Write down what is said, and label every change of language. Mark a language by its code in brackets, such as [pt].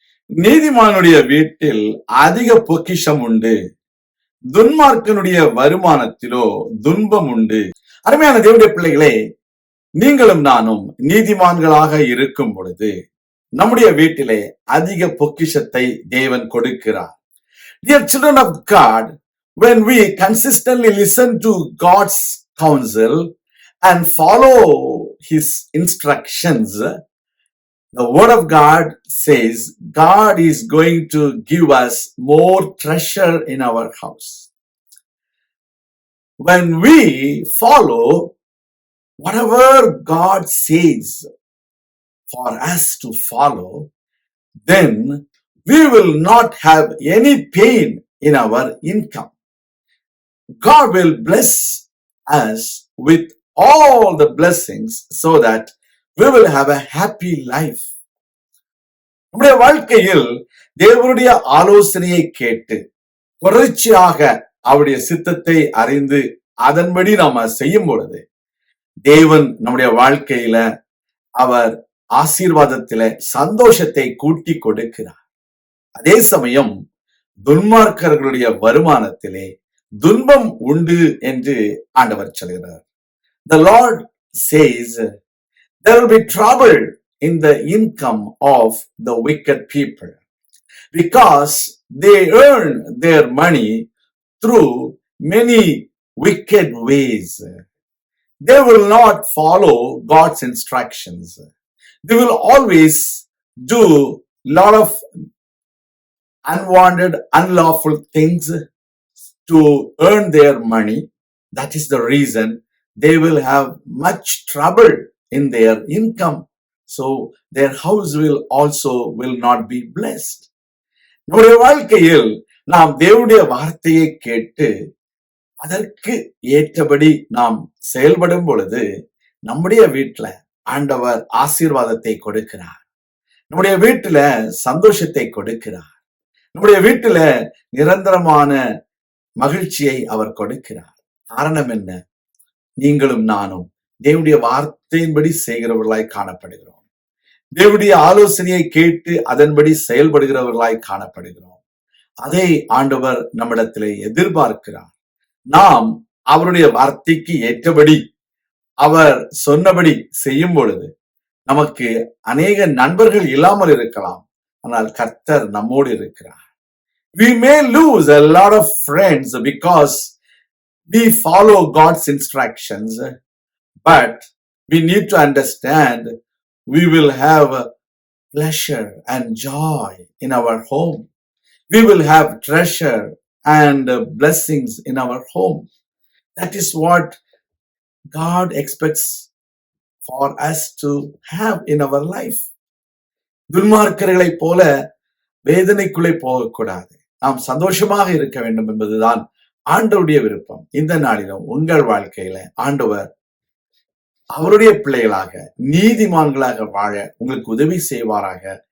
[ta] நீதிமானுடைய வீட்டில் அதிக பொக்கிஷம் உண்டு, துன்மார்க்கனுடைய வருமானத்திலோ துன்பம் உண்டு. அருமையான தேவனுடைய பிள்ளைகளே, நீங்களும் நானும் நீதிமான்களாக இருக்கும் பொழுது நம்முடைய வீட்டிலே அதிக பொக்கிஷத்தை தேவன் கொடுக்கிறார். [en] Dear children of God, when we consistently listen to God's counsel and follow His instructions, the Word of God says God is going to give us more treasure in our house. When we follow whatever God says for us to follow, then we will not have any pain in our income. God will bless us with all the blessings so that we will have a happy life. [ta] நம்முடைய வாழ்க்கையில் தேவனுடைய ஆலோசனையை கேட்டு தொடர்ச்சியாக அவருடைய சித்தத்தை அறிந்து அதன்படி நாம செய்யும் பொழுது தேவன் நம்முடைய வாழ்க்கையில அவர் ஆசீர்வாதத்திலே சந்தோஷத்தை கூட்டி கொடுக்கிறார். அதே சமயம் துன்மார்க்கர்களுடைய வருமானத்திலே துன்பம் உண்டு என்று ஆண்டவர் சொல்கிறார். [en] The Lord says there will be trouble in the income of the wicked people because they earn their money through many wicked ways. They will not follow God's instructions. They will always do a lot of unwanted, unlawful things to earn their money. That is the reason they will have much trouble in their income. So their house will not be blessed. [ta] நம்முடைய வாழ்க்கையில் நாம் தேவனுடைய வார்த்தையை கேட்டு அதற்கு ஏற்றபடி நாம் செயல்படும் பொழுது நம்முடைய வீட்டுல ஆண்டவர் ஆசீர்வாதத்தை கொடுக்கிறார். நம்முடைய வீட்டுல சந்தோஷத்தை கொடுக்கிறார். நம்முடைய வீட்டுல நிரந்தரமான மகிழ்ச்சியை அவர் கொடுக்கிறார். காரணம் என்ன? நீங்களும் நானும் தேவனுடைய வார்த்தையின்படி செய்கிறவர்களாய் காணப்படுகிறோம். தேவனுடைய ஆலோசனையை கேட்டு அதன்படி செயல்படுகிறவர்களாய் காணப்படுகிறோம். அதை ஆண்டவர் நம்மிடத்திலே எதிர்பார்க்கிறார். நாம் அவருடைய வார்த்தைக்கு ஏற்றபடி அவர் சொன்னபடி செய்யும் பொழுது நமக்கு அநேக நண்பர்கள் இல்லாமல் இருக்கலாம், ஆனால் கர்த்தர் நம்மோடு இருக்கிறார். [en] We may lose a lot of friends because we follow God's instructions, but we need to understand we will have pleasure and joy in our home. We will have treasure and blessings in our home. That is what God expects for us to have in our life. [ta] துன்மார்க்கர்களை போல வேதனைக்குள்ளே போகக்கூடாது. நாம் சந்தோஷமாக இருக்க வேண்டும் என்பதுதான் ஆண்டவருடைய விருப்பம். இந்த நாளிலும் உங்கள் வாழ்க்கையில ஆண்டவர் அவருடைய பிள்ளைகளாக நீதிமான்களாக வாழ உங்களுக்கு உதவி செய்வாராக.